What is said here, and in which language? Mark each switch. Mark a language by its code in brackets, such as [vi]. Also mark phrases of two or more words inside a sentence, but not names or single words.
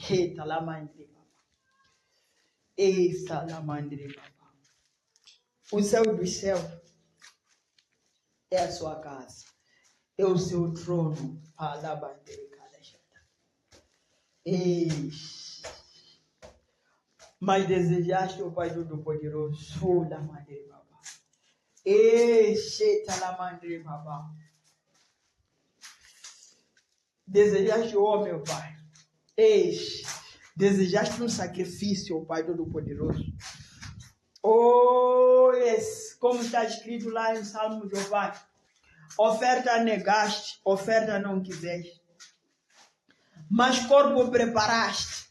[pt] Eita, lá, mandre, Eita, lá, mandre, o céu dos céus é a sua casa, é o seu trono. Mas desejaste, o Pai Todo-Poderoso, da Madre Baba. Baba. Desejaste o homem, meu Pai. Desejaste um sacrifício, o Pai Todo-Poderoso. [en] Oh, yes. [pt] como está escrito lá em Salmos, ó Pai. Oferta negaste, oferta não quiseste. Mas corpo preparaste.